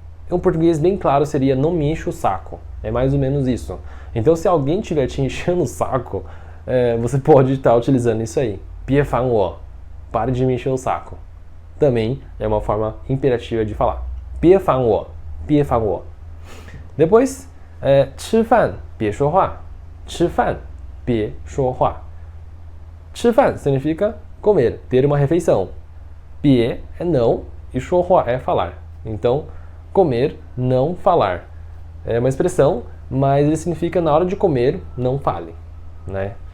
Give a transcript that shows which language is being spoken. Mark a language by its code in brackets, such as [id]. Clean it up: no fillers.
[pt] Em português bem claro seria não me enche o saco. É mais ou menos isso. Então, se alguém estiver te enchendo o saco, você pode estar utilizando isso aí. [zh] 别烦我. [pt] Pare de me encher o saco. Também é uma forma imperativa de falar. [zh] 别烦我.别烦我. [pt] Depois, [zh] 吃饭别说话. 吃饭别说话. [pt] 吃饭 significa comer, ter uma refeição. 别 é não e 说话 é falar. Então, comer, não falar. É uma expressão, mas ele significa na hora de comer, não fale, né?